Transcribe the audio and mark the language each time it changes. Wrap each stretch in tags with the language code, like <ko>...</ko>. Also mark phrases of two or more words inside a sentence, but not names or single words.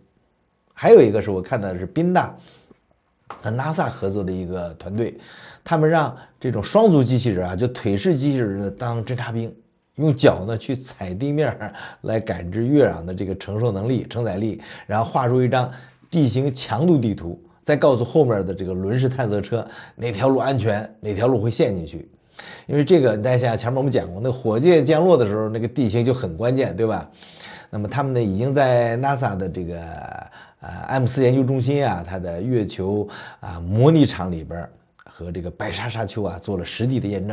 <zh>还有一个是我看到的是宾大和 NASA 合作的一个团队，他们让这种双足机器人啊，就腿式机器人当侦察兵，用脚呢去踩地面来感知月壤的这个承受能力、承载力，然后画出一张地形强度地图，再告訴後面的這個輪式探測車哪條路安全，哪條路會陷進去。因為這個大家想想前面我們講過，那火箭降落的時候那個地形就很關鍵，對吧？那麼他們呢已經在 NASA 的這個M4研究中心啊，它的月球模擬場裡邊和這個白沙沙丘啊做了實地的驗證。</zh>